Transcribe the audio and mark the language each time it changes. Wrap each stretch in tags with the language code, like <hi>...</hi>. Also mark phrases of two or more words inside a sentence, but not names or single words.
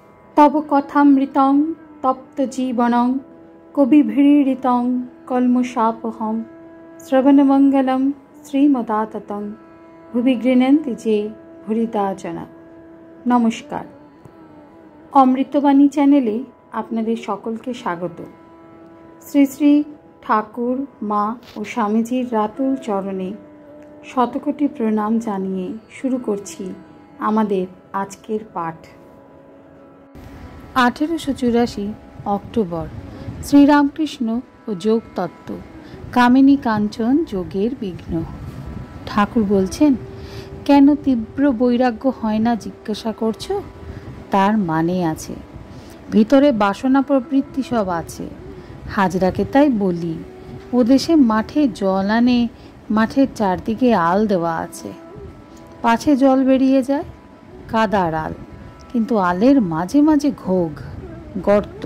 <sa>तव कथामृतं तप्तजीवनं कविभिरीडितं कल्मषापहं श्रवणमंगलं श्रीमदाततं भुवि गृह्णन्ति जे भूरिदा जना।</sa> <bn>নমস্কার, অমৃতবাণী চ্যানেলে আপনাদের সকলকে স্বাগত। শ্রী শ্রী ঠাকুর মা ও স্বামীজীর রাতুল চরণে শতকোটি প্রণাম জানিয়ে শুরু করছি আমাদের আজকের পাঠ। 1884 অক্টোবর শ্রীরামকৃষ্ণ ও যোগ তত্ত্ব কামিনী কাঞ্চন যোগের বিঘ্ন। ঠাকুর বলছেন, কেন তীব্র বৈরাগ্য হয় না জিজ্ঞাসা করছো? তার মানে আছে, ভিতরে বাসনা প্রবৃত্তি সব আছে। হাজরাকে তাই বলি, ও দেশে মাঠে জল আনে, মাঠের চারদিকে আল দেওয়া আছে, পাছে জল বেরিয়ে যায়, কাদার আল, কিন্তু আলের মাঝে মাঝে ঘোগ গর্ত।</bn>